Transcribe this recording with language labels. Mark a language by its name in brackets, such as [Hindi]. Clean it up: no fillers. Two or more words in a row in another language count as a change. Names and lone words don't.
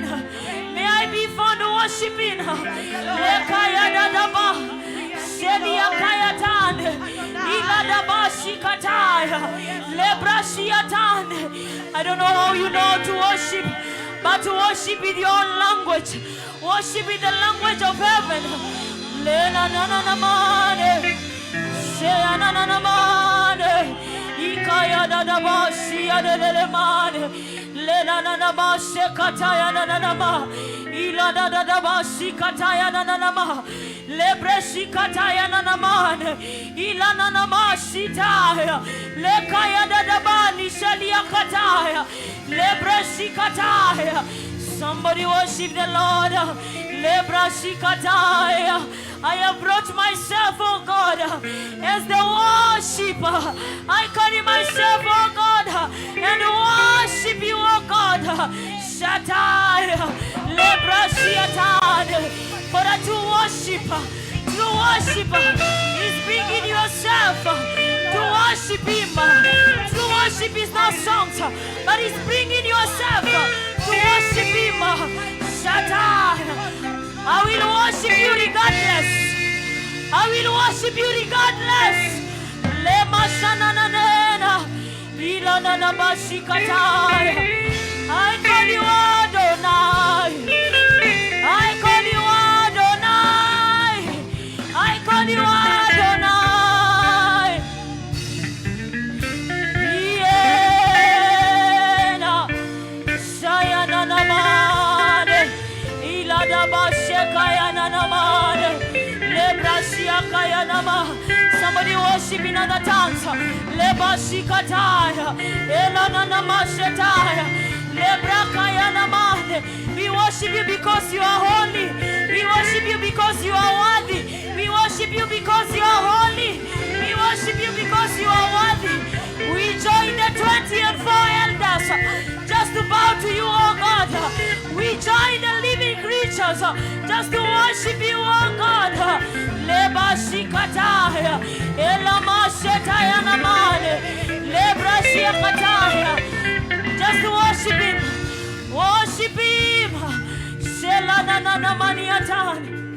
[English] May I be found worshiping. I don't know how you know to worship, but to worship in your own language. Worship in the language of heaven. Let Lekaya da da bashi ya de le mane. Lena na na bashe kataya na na ma. Ila da da da bashi kataya na na ma. Lebreshi kataya na na mane. Ila na na mashi taya. Lekaya da da bani shelia kataya. Lebreshi kataya. Somebody worship the Lord. Lebreshi kataya. I have brought myself, oh God, as the worshiper. I carry myself, oh God, and worship you, oh God. Shatai, Lebrashiatai. For a true worshiper is bringing yourself to worship Him. True worship is not songs, but it's bringing yourself to worship Him. Shatai. I will worship you regardless. I will worship you regardless. Lema shananana, ilanana bashikatai. I call you Adonai. I call you Adonai. I call you Adonai. Yena shayanana mane, ilada bashekaya nanamane. Somebody worship in other tongues. We worship you because you are holy. We worship you because you are worthy. We worship you because you are holy. We worship you because you are worthy. We join the 24 elders just to bow to you, oh God. We join the living creatures just to worship you, oh God. Leba shikataya, elama shetaya namane, lebra shikataya. Just to worship Him, worship Him. Shela na na na maniatan.